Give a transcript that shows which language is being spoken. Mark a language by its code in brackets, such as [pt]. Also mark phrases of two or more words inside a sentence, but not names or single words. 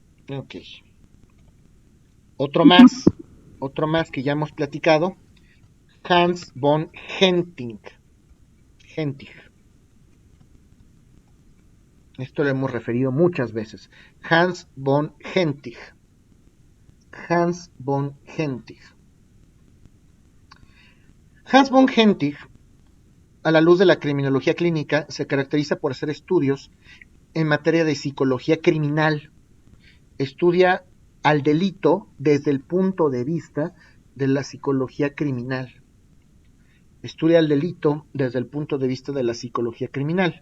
[es] Ok. Otro más que ya hemos platicado, Hans von Hentig. Esto lo hemos referido muchas veces. Hans von Hentig. Hans von Hentig. Hans von Hentig, a la luz de la criminología clínica, se caracteriza por hacer estudios en materia de psicología criminal. Estudia al delito desde el punto de vista de la psicología criminal. Estudia el delito desde el punto de vista de la psicología criminal.